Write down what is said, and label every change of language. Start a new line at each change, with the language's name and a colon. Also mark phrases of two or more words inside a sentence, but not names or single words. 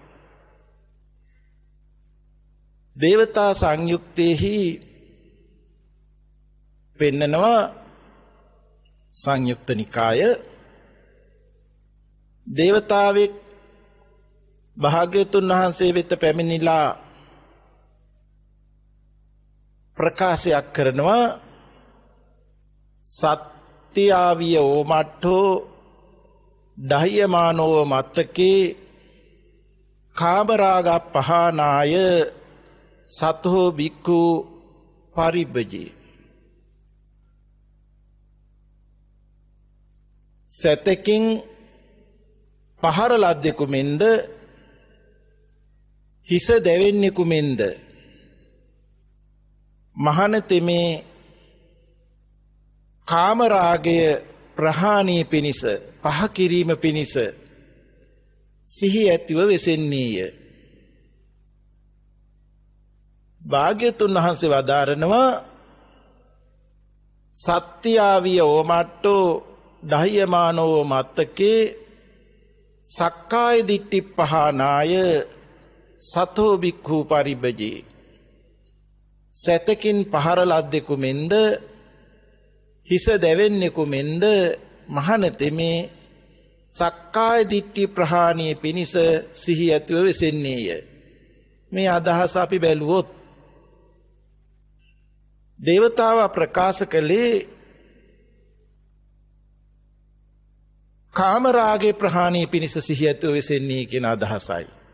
Sinhala: දේවතා සංයුක්තේහි පෙන්නනවා සංයුක්ත නිකාය දේවතාවෙක් භාග්‍යවතුන් වහන්සේ වෙත පැමිණිලා ප්‍රකාශයක් කරනවා
Pali: සත්‍යාවිය ඕමට්ඨෝ දහ්‍යමානෝ මත්තකේ කාමරාග පහනාය සතෝ බික්ඛු පරිබ්බජේ
Sinhala: සතකින් පහර ලද්දෙකු මෙන්ද හිස දැවෙන්නෙකු මෙන්ද මහණතෙමේ කාමරාගය ප්‍රහාණය පිණිස පහ කිරීම පිණිස සිහි ඇතිව වෙසෙන්නේය. භාග්‍යතුන් වහන්සේ වදාරනවා
Pali: සත්‍යාවිය ඕමට්ටෝ දහ්‍යමානෝ මත්තකේ සක්කාය දිට්ඨි පහනාය සතෝ බික්ඛු පරිබ්බජේ
Sinhala: සතකින් පහර ලද්දෙකු මෙන්ද හිස දැවෙන්නෙකු මෙන්ද මහණතෙමේ
Pali: සක්කාය දිට්ඨි
Sinhala: ප්‍රහාණිය පිණිස සිහි ඇතිව වෙසෙන්නේය. මේ අදහස අපි බැලුවොත් දේවතාවා ප්‍රකාශ කළේ කාමරාගේ ප්‍රහාණිය පිණිස සිහි ඇතිව වෙසෙන්නේ කියන අදහසයි.